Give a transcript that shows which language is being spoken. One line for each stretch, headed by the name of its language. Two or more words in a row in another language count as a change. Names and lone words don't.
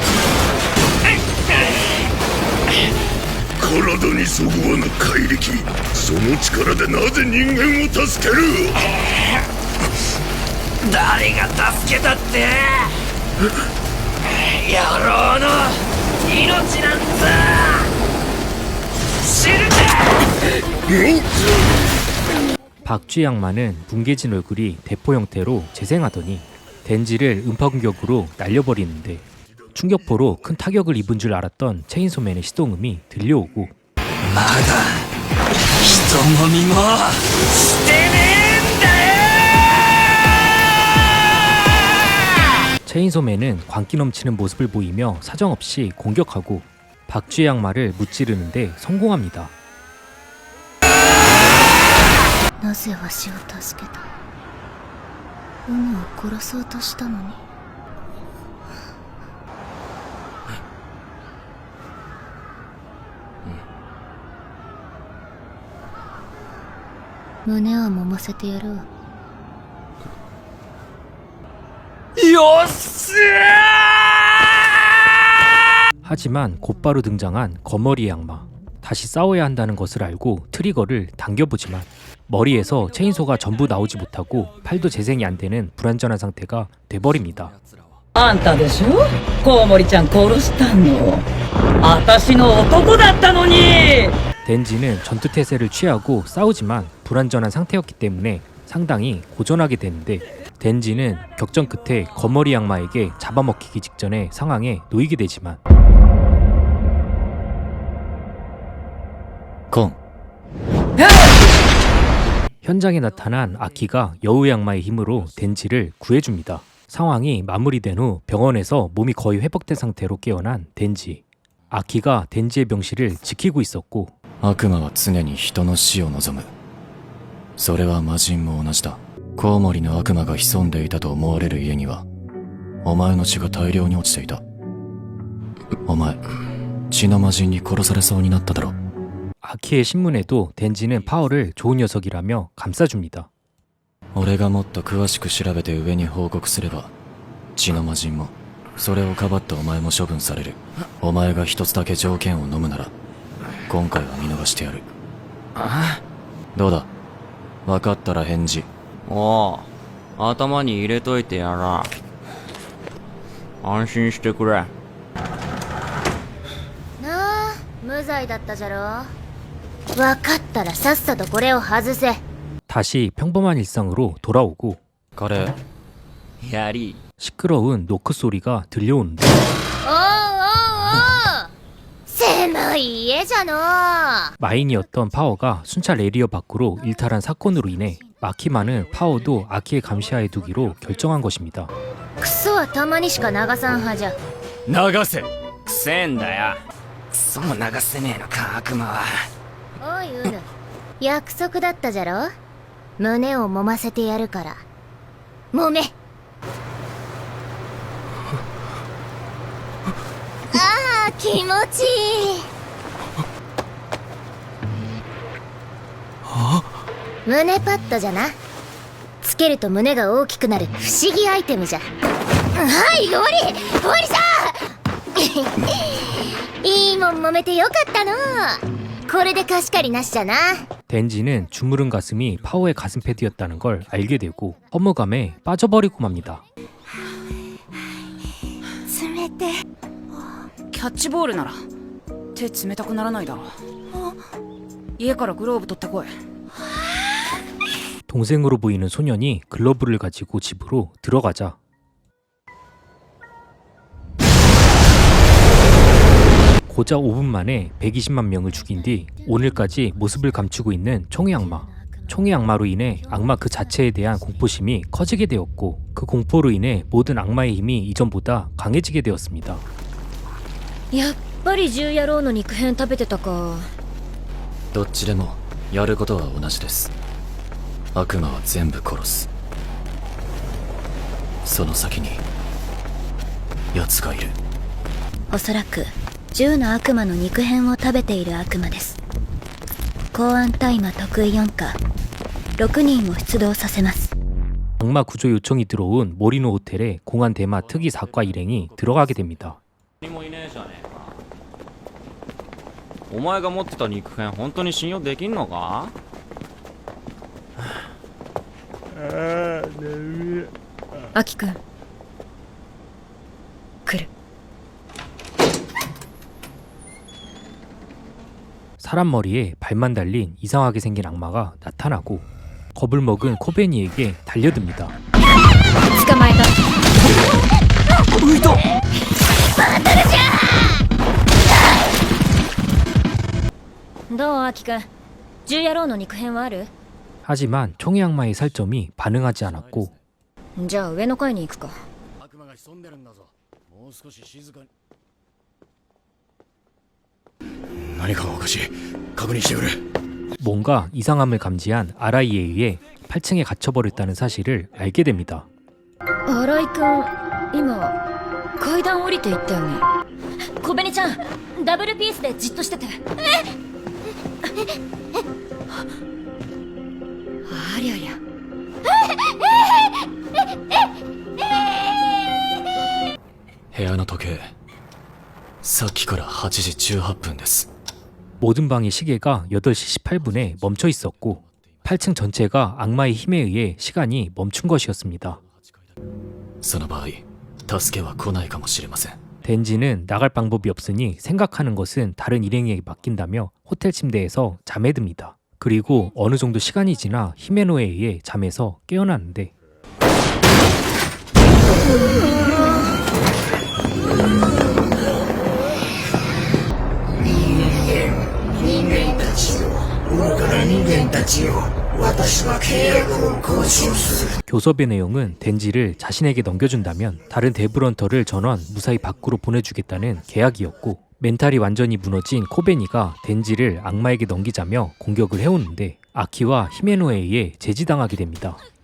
Japanese: 体にそぐわぬ怪力、その力でなぜ人間を助ける。誰が助けたって野郎の命なんだ。死ぬか。
Korean: 박쥐 악마는 뭉개진 얼굴이 대포 형태로 재생하더니 덴지를 음파 공격으로 날려버리는데 충격포로 큰 타격을 입은 줄 알았던 체인소맨의 시동음이 들려오고
Japanese: まだ人飲みもしてねえんだよ。
Korean: 체인소맨은 광기 넘치는 모습을 보이며 사정없이 공격하고 박쥐 악마를 무찌르는데 성공합니다.
Japanese: なぜわしを助けた。ウヌを殺そうとしたのに。胸は揉ませてやるわ。よっしゃ
Korean: 하지만 곧바로 등장한 거머리 악마. 다시 싸워야 한다는 것을 알고 트리거를 당겨보지만 머리에서 체인소가 전부 나오지 못하고 팔도 재생이 안 되는 불완전한 상태가 돼버립니다.
Japanese: あんたでしょコウモリちゃん殺したの。私の男だったのに。
Korean: 덴지는 전투태세를 취하고 싸우지만 불완전한 상태였기 때문에 상당히 고전하게 되는데 덴지는 격전 끝에 거머리 악마에게 잡아먹히기 직전의 상황에 놓이게 되지만
Japanese: コン
Korean: 현장에 나타난 아키가 여우의 악마의 힘으로 덴지를 구해줍니다. 상황이 마무리된 후 병원에서 몸이 거의 회복된 상태로 깨어난 덴지. 아키가 덴지의 병실을 지키고 있었고
Japanese: 悪魔は常に人の死を望む。それは魔人も同じだ。コウモリの悪魔が潜んでいたと思われる家にはお前の血が大量に落ちていた。お前血の魔人に殺されそうになっただろ。
Korean: 아키의 신문에도 덴지는 파워를 좋은 녀석이라며 감싸줍니다.
Japanese: 俺がもっと詳しく調べて上に報告すれば血の魔人もそれをかばったお前も処分される。お前が一つだけ条件を飲むなら今回は見逃してやる。どうだ分かったら返事。おう、頭に入れといてやら。安心してくれ。なあ、無罪だったじゃろ。分かったらさっさとこれを外せ。
Korean: 다시 평범한 일상으로 돌아오고
Japanese: カレーやり。
Korean: 시끄러운 노크 소리가 들려오는데
Japanese: おうおうおう、せ狭い家じゃの。
Korean: 마인이었던 파워가 순찰 에리어 밖으로 일탈한 사건으로 인해 마키마는 파워도 아키의 감시하에 두기로 결정한 것입니다.
Japanese: クソはたまにしか流さんはじゃ。流せ。くせえんだよ。クソも流せねえのか、悪魔は。おいウヌ、約束だったじゃろ。胸を揉ませてやるから揉め。ああ、気持ちいい。胸パッドじゃな。つけると胸が大きくなる不思議アイテムじゃ。はいゴリゴリさんいいもん揉めてよかったの。これで貸し借りなしじゃな。
Korean: 덴지는 주무른 가슴이 파워의 가슴 패드였다는 걸 알게 되고 허무감에 빠져버리고 맙니다.
Japanese: 冷て。キャッチボールなら手冷たくならないだろう。家からグローブ取ってこい。
Korean: 동생으로 보이는 소년이 글러브를 가지고 집으로 들어가자 고작 5분 만에 120만 명을 죽인 뒤 오늘까지 모습을 감추고 있는 총의 악마. 총의 악마로 인해 악마 그 자체에 대한 공포심이 커지게 되었고 그 공포로 인해 모든 악마의 힘이 이전보다 강해지게 되었습니다.
Japanese: やっぱり獣野郎の肉片食べてたか。どっちでもやることは同じです。悪魔は全部殺す。その先に奴がいる。おそらく10の悪魔の肉片を食べている悪魔です。公安大麻得意4課6人を出動させます。
Korean: 악마 구조 요청이 들어온 모리노 호텔에 공안 대마 특이 사과 일행이 들어가게 됩니다.
Japanese: 何もいねえじゃねえか。お前が持ってた肉片本当に信用できんのか。アキくん来る。
Korean: 사람 머리에 발만 달린 이상하게 생긴 악마가 나타나고 겁을 먹은 코베니에게 달려듭니다.
Japanese: 捕まえた。どうアキくん、獣野郎の肉片はある？
Korean: 하지만 총의 악마의 살점이 반응하지 않았고
Japanese: じゃあ上の階に行くか。悪魔が潜んでるんだぞ。もう少し静かに。何かがおかしい。確認してくれ。
Korean: 뭔가 이상함을 감지한 아라이에 의해 8층에 갇혀버렸다는 사실을 알게 됩니다.
Japanese: 新井くん、今階段降りていったよね。小紅ちゃん、ダブルピースでじっとしてて。ありゃりゃ。部屋の時計、さっきから8時18分です。
Korean: 모든 방의 시계가 8시 18분에 멈춰 있었고 8층 전체가 악마의 힘에 의해 시간이 멈춘 것이었습니다.
Japanese: その場合、助けは来ないかもしれません。
Korean: 덴지는 나갈 방법이 없으니 생각하는 것은 다른 일행에게 맡긴다며 호텔 침대에서 잠에 듭니다. 그리고 어느 정도 시간이 지나 히메노에 의해 잠에서 깨어나는데 교섭의 내용은 덴지를 자신에게 넘겨준다면 다른 데브런터를 전원 무사히 밖으로 보내주겠다는 계약이었고 멘탈이 완전히 무너진 코베니가 덴지를 악마에게 넘기자며 공격을 해오는데 아키와 히메노에 의해 제지당하게 됩니다.